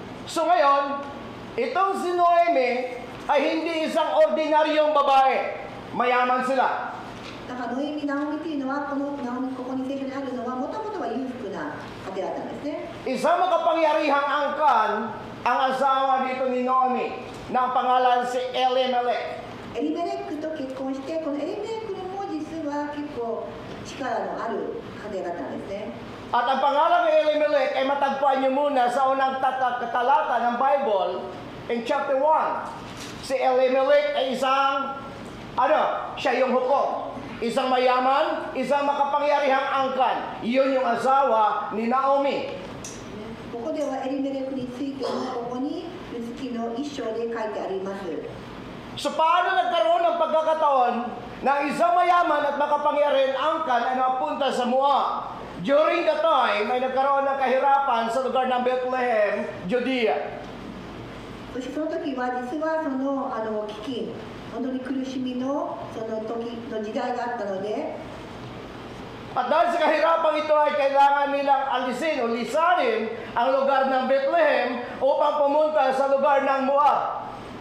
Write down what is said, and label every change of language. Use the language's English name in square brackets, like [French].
[Filipino] So ngayon, itong si Noemi ay hindi isang ordinaryong babae. Mayaman sila. [Japanese] だからノエミ、ナオミっていうのはここに聖書にあるのはもともとは裕福な家庭だったんですね。 [Filipino] Isang makapangyarihang angkan ang asawa dito ni Naomi na ang pangalan si Elimelech. [Japanese] エリメレックと結婚して、このエリメレックも実は結構力のある家庭だったんですね。 [Filipino] At ang pangalan ng Elimelech ay matagpuan niyo muna sa unang talata ng [English] Bible in chapter 1. [Filipino] Si Elimelech ay isang, siya yung hukom. Isang mayaman, isang makapangyarihang angkan. Iyon yung asawa ni Naomi. [Japanese] ここではエリメレクについてもここにルツキの一章で書いてあります。 [Filipino] So paano nagkaroon ng pagkakataon na isang mayaman at makapangyarihang angkan ay napunta sa Moab? [English] During the time [Filipino] ay nagkaroon ng kahirapan sa lugar ng Bethlehem, Judea. [Japanese] そしてその時は実はその飢饉、本当に苦しみのその時の時代があったので。 [Filipino] At dahil sa kahirapang ito ay kailangan nilang alisin o lisanin ang lugar ng Bethlehem upang pumunta sa lugar ng Moab.